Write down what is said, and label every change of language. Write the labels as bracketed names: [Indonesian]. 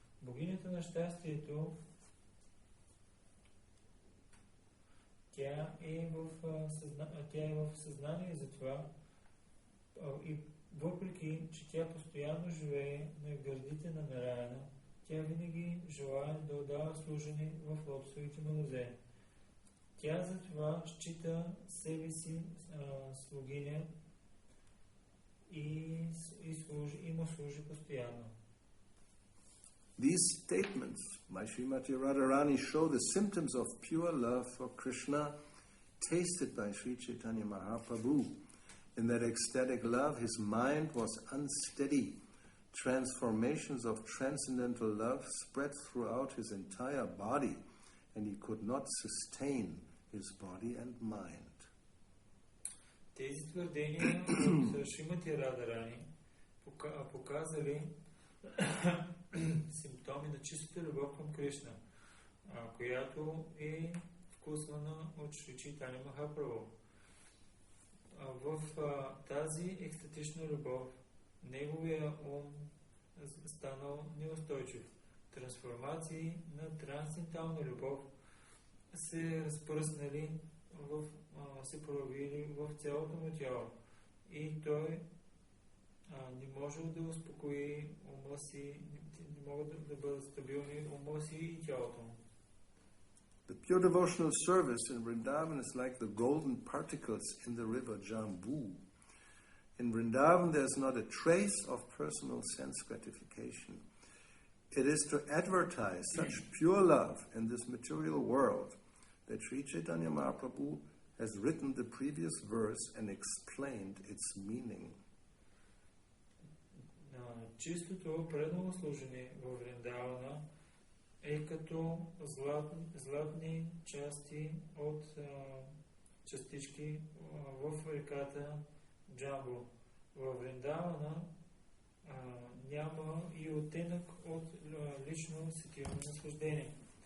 [Bulgarian] Богинята на щастието, тя е в съзнание за това и въпреки, че тя постоянно живее на гърдите на Нараяна, тя винаги желае да отдава служене в лотосовите му нозе. Тя затова счита себе си слугиня и му служи постоянно. [English] These statements by Srimati Radharani show the symptoms of pure love for Krishna tasted by Sri Chaitanya Mahaprabhu. In that ecstatic love, his mind was unsteady. Transformations of transcendental love spread throughout his entire body, and he could not sustain his body and mind. [Bulgarian] Тези твърдения от Шримати Радарани показали симптоми на чистата любов към Кришна, която е вкусвана от Шри Чайтаня Махапрабху. В тази екстатична любов неговия ум станал неустойчив. Трансформации на трансцендентална любов се разпръснали, се проявили в цялото му тяло и той не може да успокои ума си, не могат да бъдат стабилни ума си и тялото му. [English] The pure devotional service in Vrindavan is like the golden particles in the river Jambu. In Vrindavan there is not a trace of personal sense gratification. It is to advertise such pure love in this material world that Sri Chaitanya Mahaprabhu has written the previous verse and explained its meaning. [Bulgarian] Чистото преданно служение във Вриндавана е като златни части от частички в реката Джамбу. Във Вриндавана няма и оттенък от лично сетивно наслаждение.